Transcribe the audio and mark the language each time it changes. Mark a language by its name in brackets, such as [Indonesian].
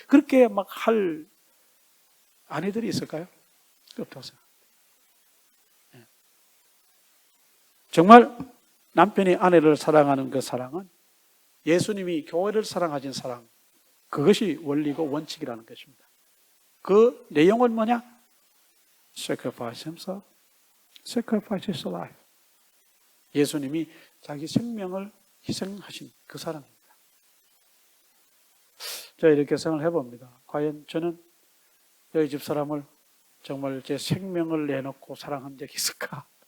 [Korean] 그렇게 막 할 아내들이 있을까요? 없다고 생각합니다. 정말 남편이 아내를 사랑하는 그 사랑은 예수님이 교회를 사랑하신 사랑, 그것이 원리고 원칙이라는 것입니다. 그 내용은 뭐냐? [English] Sacrifice himself, sacrifice his life. [Korean] 예수님이 자기 생명을 희생하신 그 사랑입니다. 제가 이렇게 생각을 해봅니다. 과연 저는 여기 집 사람을 정말 제 생명을 내놓고 사랑한 적이 있을까?